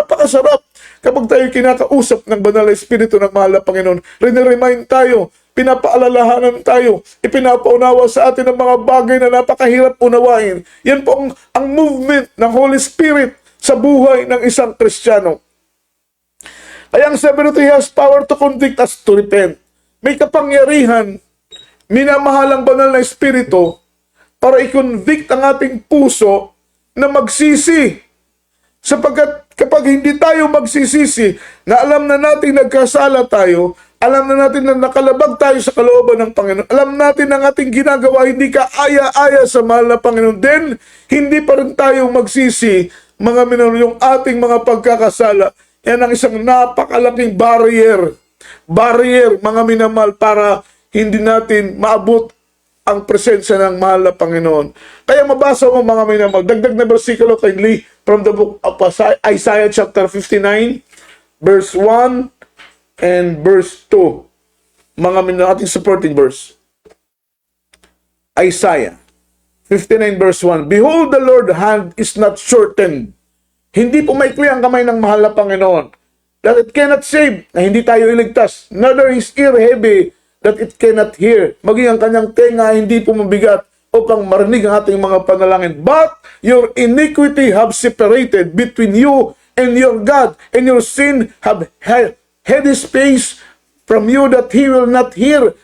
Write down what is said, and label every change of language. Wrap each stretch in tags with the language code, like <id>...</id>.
<tl>Napakasarap kapag tayo kinakausap ng banal na Espiritu ng mahal na Panginoon. Riniremind tayo, pinapaalalahanan tayo, ipinapaunawa sa atin ang mga bagay na napakahirap unawain. Yan po ang movement ng Holy Spirit sa buhay ng isang Kristiyano. Kaya ang sabi nito,</tl> <en>He has power to convict us to repent.</en> <tl>May kapangyarihan, minamahalang banal na Espiritu, para i-convict ang ating puso na magsisi. Sapagkat kapag hindi tayo magsisisi, na alam na natin nagkasala tayo, alam na natin na nakalabag tayo sa kalooban ng Panginoon, alam natin ang ating ginagawa, hindi ka aya-aya sa mahal na Panginoon, then hindi pa rin tayo magsisi, mga minamahal, yung ating mga pagkakasala. Yan ang isang napakalaking barrier, mga minamahal, para hindi natin maabot ang presensya ng mahal na Panginoon. Kaya mabasa mo, mga minamahal, dagdag na bersikulo kindly</tl> <en>from the book of Isaiah chapter 59, verse 1 and verse 2.</en> <tl>Mga minamahal, ating supporting verse. Isaiah 59 verse 1.</tl> <en>Behold, the Lord's hand is not shortened.</en> <tl>Hindi pumaikli ang kamay ng mahal na Panginoon,</tl> <en>that it cannot save,</en> <tl>na hindi tayo iligtas.</tl> <en>Neither his ear heavy, that it cannot hear.</en> <tl>Maging ang kanyang tenga hindi pumabigat upang marinig ang ating mga panalangin.</tl> <en>But your iniquity have separated between you and your God, and your sin have hid his face from you, that he will not hear.</en>